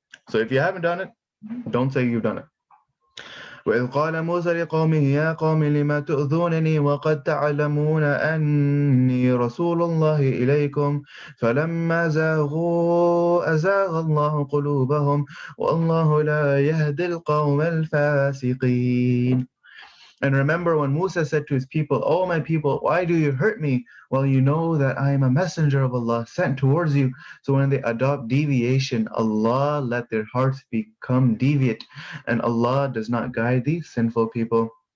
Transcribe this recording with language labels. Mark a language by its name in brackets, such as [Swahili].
[English] So if you haven't done it, don't say you've done it. [Arabic] وإذ قال موسى لقومه يا قوم لم تؤذونني وقد تعلمون أني رسول الله إليكم فلما زاغوا أزاغ الله قلوبهم والله لا يهدي القوم الفاسقين. [English] And remember when Musa said to his people, "O my people, why do you hurt me? Well, you know that I am a messenger of Allah sent towards you." So when they adopt deviation, Allah let their hearts become deviate, and Allah does not guide these sinful people.